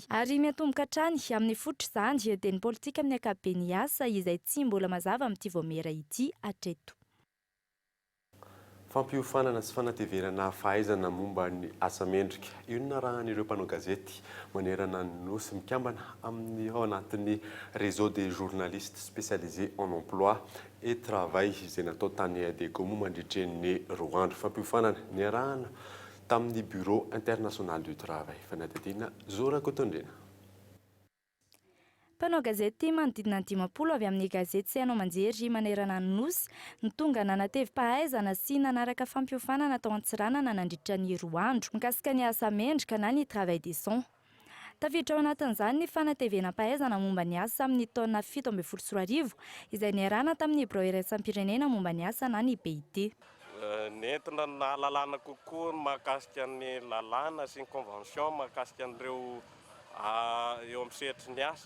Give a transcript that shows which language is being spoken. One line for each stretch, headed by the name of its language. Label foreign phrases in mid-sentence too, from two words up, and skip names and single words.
Malagasy: Ary miatomboka hatrany amin'ny fototra izany dia ny politika amin'ny akabeny asa izay tsy mbola mazava amin'ity vaomera ity hatreto. Fampiofanana sy fanateverana fahaizana momba ny asa mendrika. Io no arahan'ireo mpanao gazety manerana ny nosy mikambana amin'ny ao anatin'ny
French: réseau des journalistes spécialisés en emploi et travail
Malagasy: izay natao tany Adego mandritran'ny roa andro. Fampiofanana ny arahana tamin'ny
French: bureau international du travail.
Malagasy: Fanadidina Zora Kotondrena. Mpanao gazety manodidina 50 avy amin'ny gazety Sainao Manjery manerana ny nosy ny tonga nanatevim-pahaizana sy nanaraka fampiofanana tao Antsiranana nandritra ny roa andro mikasika ny asa mendrika na ny
French: travail des sons.
Malagasy: Tafiditra ao anatin'izany ny fanatevenam-pahaizana momba ny asa amin'ny taona 17 izay niarahana tamin'ny Bureau Iraisam-pirenena momba ny asa na ny BIT. Nentina na lalàna kokoa mahakasika ny lalàna sy ny convention mahakasika an'ireo eo amin'ny sehatry ny asa.